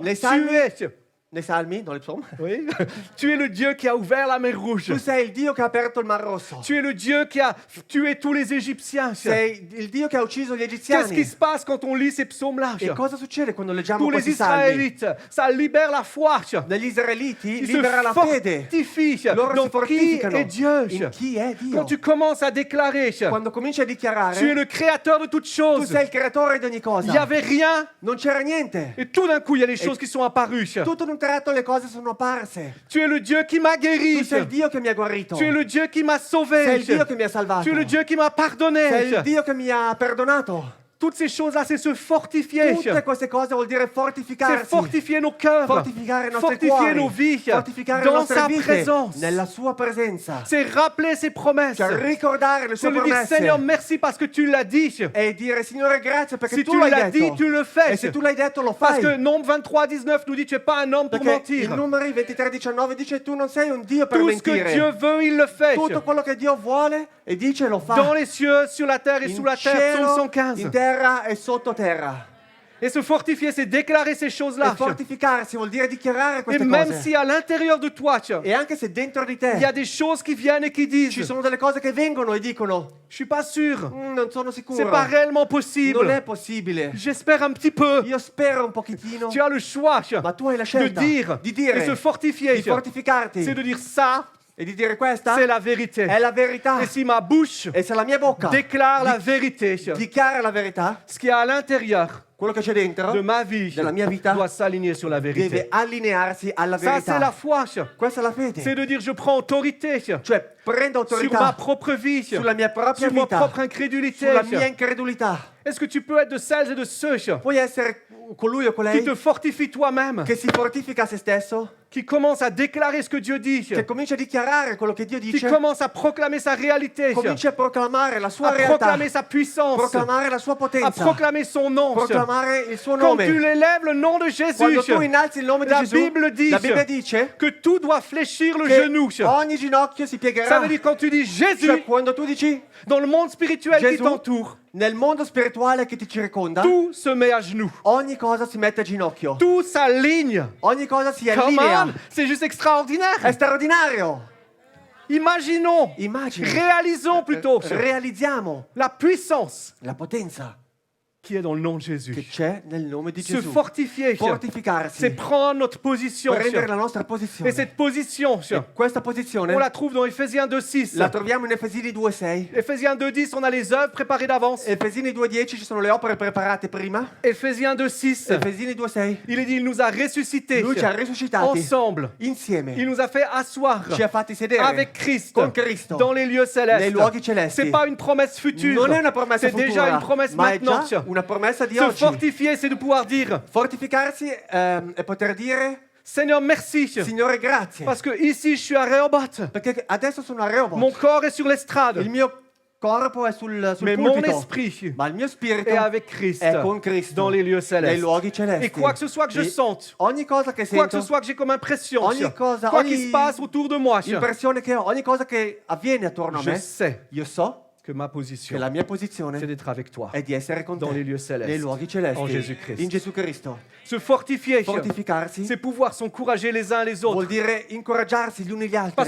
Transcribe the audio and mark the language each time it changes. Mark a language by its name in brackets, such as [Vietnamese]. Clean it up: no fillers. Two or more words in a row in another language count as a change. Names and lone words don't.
[French] Les tu [Italian] salmi- [French] es, [Italian] Nei salmi, non [French] le psaume. oui, tu es le Dieu qui a ouvert la mer Rouge. [Italian] Tu sei il Dio che ha aperto il Mar Rosso. [French] Tu es le Dieu qui a tué tous les Égyptiens. [Italian] Sei il Dio che ha ucciso gli [French] Qu'est-ce qui [Italian] egiziani. [French] se passe quand on lit ces psaumes-là? [Italian] E cosa succede quando leggiamo [French] Pour les [Italian] questi salmi? [French] Israélites, ça libère la foi. [Italian] Negli israeliti [French] Ils [Italian] libera la [French] se [Italian] fede. [French] fortifient [Italian] Loro si [French] dans qui [Italian] fortificano [French] est Dieu. [Italian] in chi è Dio. [French] Quand tu commences à déclarer, [Italian] Quando cominci a [French] tu es [Italian] dichiarare, [French] le créateur de toutes [Italian] tu [French] choses. [Italian] sei il creatore di ogni [French] Il [Italian] cosa. [French] n'y avait rien [Italian] Non c'era niente. [French] et tout d'un coup, il y a des choses qui sont apparues. [Italian] Tutto in un tratto le cose sono apparse. [French] Tu es le Dieu qui m'a [Italian] Tu [French] guéri. [Italian] sei il Dio che mi ha guarito. [French] Tu es le Dieu qui m'a [Italian] Sei [French] sauvé. [Italian] il Dio che mi ha salvato. [French] Tu es le Dieu qui m'a [Italian] Sei [French] pardonné. [Italian] il Dio che mi ha perdonato. [French] Toutes ces choses-là, c'est se fortifier. [Italian] Tutte queste cose vuol dire [French] C'est [Italian] fortificarsi. [French] fortifier nos cœurs. [Italian] Fortificare i nostri [French] Fortifier [Italian] cuori. [French] nos vies. [Italian] Fortificare le [French] Dans [Italian] nostre [French] sa [Italian] vite. [French] présence. [Italian] Nella sua presenza. [French] C'est rappeler ses promesses. [Italian] Cioè ricordare le [French] C'est [Italian] sue [French] lui dire, [Italian] promesse. [French] Seigneur, merci parce que tu l'as dit. [Italian] E dire Signore grazie perché [French] Si tu [Italian] tu l'hai [French] l'as dit, [Italian] detto. [French] tu le [Italian] E [French] fais. [Italian] se tu l'hai detto lo [French] Parce [Italian] fai. [French] que Nombre 23, 19 nous dit, tu n'es pas un homme pour [Italian] Perché il [French] mentir. [Italian] numeri 23-19 dice tu non sei un Dio per [French] Tout ce que [Italian] mentire. [French] Dieu veut, il le fait. [Italian] Tutto quello che Dio vuole e dice lo fa. [French] Dans les cieux, sur la terre et [Italian] In [French] sous la terre, [Italian] cielo, [French] psaume 115. [Italian] in terra e sottoterra. [French] Et se fortifier, c'est déclarer ces [Italian] E [French] choses-là. [Italian] fortificarsi vuol dire dichiarare [French] Et [Italian] queste [French] même [Italian] cose. [French] si à l'intérieur de toi, [Italian] E anche se dentro di [French] il y a [Italian] te [French] des choses qui viennent et qui [Italian] ci [French] disent, [Italian] sono delle cose che vengono e dicono [French] je suis pas sûr, [Italian] non sono [French] c'est [Italian] sicuro. [French] pas réellement [Italian] Non è [French] possible. [Italian] possibile. [French] J'espère un petit peu. [Italian] Io spero un pochettino. [French] Tu as le choix [Italian] Ma tu hai la [French] de [Italian] scelta [French] dire [Italian] di [French] et [Italian] dire, [French] se fortifier. [Italian] di fortificarti [French] C'est de dire ça, [Italian] e di dire questa [French] c'est la vérité. [Italian] è la verità. [French] Et si ma bouche [Italian] E se la mia bocca [French] déclare la vérité, [Italian] dichiara la verità, [French] ce qu'il y a à l'intérieur [Italian] quello che c'è dentro [French] de ma vie [Italian] della mia vita [French] doit s'aligner sur la [Italian] deve [French] vérité. [Italian] allinearsi alla [French] Ça, c'est la [Italian] verità. [French] foi. [Italian] Questa è la fede. [French] C'est de dire je prends autorité [Italian] Cioè prendo [French] sur ma [Italian] autorità [French] propre vie, [Italian] sulla mia propria [French] sur ma [Italian] vita, [French] propre incrédulité. [Italian] sulla mia incredulità. [French] Est-ce que tu peux être de celles et de ceux [Italian] Puoi essere colui o [French] qui [Italian] colei [French] te fortifient toi-même [Italian] che si fortifica a se stesso [French] qui commence à déclarer ce que Dieu dit, [Italian] che comincia a dichiarare quello che Dio [French] qui [Italian] dice, [French] commence à proclamer sa réalité, [Italian] comincia a proclamare la sua [French] à [Italian] realtà, [French] proclamer sa puissance, [Italian] proclamare la sua [French] à [Italian] potenza, [French] proclamer son nom. [Italian] proclamare il suo [French] Quand tu [Italian] nome. [French] élèves le nom de Jésus, [Italian] Quando tu innalzi il nome di [French] la [Italian] Gesù, [French] Bible dit [Italian] la Bibbia dice [French] que tout doit fléchir le [Italian] che [French] genou. [Italian] ogni ginocchio si [French] Ça [Italian] piegherà. [French] veut dire quand tu dis Jésus, [Italian] Cioè, quando tu dici [French] dans le monde spirituel qui [Italian] Gesù, [French] t'entoure, [Italian] nel mondo spirituale che ti circonda, [French] tout se met à genoux. [Italian] ogni cosa si mette a ginocchio. [French] Tout s'aligne. [Italian] Ogni cosa si [English] Come [Italian] allinea. [French] on, c'est juste extraordinaire. [Italian] È straordinario. [French] Imaginons, [Italian] Immagini. [French] réalisons plutôt [Italian] Realizziamo [French] la puissance [Italian] la potenza [French] qui est dans le nom de [Italian] che [French] Jésus. [Italian] c'è nel nome di [French] Se [Italian] Gesù. [French] fortifier, [Italian] Fortificarsi, [French] c'est prendre notre position. [Italian] prendere la nostra [French] Et [Italian] posizione. [French] cette position, [Italian] E questa posizione [French] on la trouve dans Ephésiens 2.6. [Italian] la troviamo in Efesini 2:6. [French] Ephésiens 2.10, on a les œuvres préparées d'avance. [Italian] Efesini 2:10 ci sono le opere preparate prima. [French] Ephésiens 2.6, [Italian] Efesini 2:6. [French] il est dit, il nous a ressuscités [Italian] Lui ci ha risuscitati [French] ensemble. Il [Italian] insieme. [French] nous a fait asseoir [Italian] Ci ha fatti sedere [French] avec Christ [Italian] con Cristo [French] dans les lieux [Italian] nei [French] célestes. [Italian] luoghi celesti. [French] C'est pas une promesse future, [Italian] Non è una promessa [French] c'est [Italian] futura, [French] déjà une promesse [Italian] ma è [French] maintenant. [Italian] già una promessa di [French] Se [Italian] oggi. [French] fortifier, c'est de pouvoir dire, [Italian] Fortificarsi e poter dire [French] Seigneur, merci, [Italian] Signore grazie. [French] parce que ici je suis à Rehoboth. [Italian] Perché adesso sono a Rehoboth. [French] Mon corps est sur l'estrade, [Italian] Il mio corpo è sul [French] mais mon [Italian] pulpito, [French] esprit [Italian] ma il mio spirito [French] est avec Christ [Italian] è con Cristo [French] dans les lieux [Italian] nei [French] célestes. [Italian] luoghi celesti. [French] Et quoi que ce soit que je [Italian] E [French] sente, [Italian] ogni cosa che [French] quoi que [Italian] sento, [French] ce soit que j'ai comme impression, [Italian] ogni cosa, [French] quoi qu'il [Italian] ogni [French] se passe autour de moi, [Italian] impressione che ho, ogni cosa che avviene attorno a [French] je [Italian] me, [French] sais [Italian] io so [French] que ma [Italian] che [French] position, [Italian] la mia [French] c'est [Italian] posizione [French] d'être avec toi [Italian] è di essere con [French] dans [Italian] te [French] les lieux [Italian] nei [French] célestes, [Italian] luoghi celesti, [French] en Jésus-Christ. [Italian] in Gesù Cristo. [French] Se fortifier, [Italian] Fortificarsi [French] c'est pouvoir s'encourager les uns les [Italian] vuol [French] autres, [Italian] dire incoraggiarsi gli uni gli [French] parce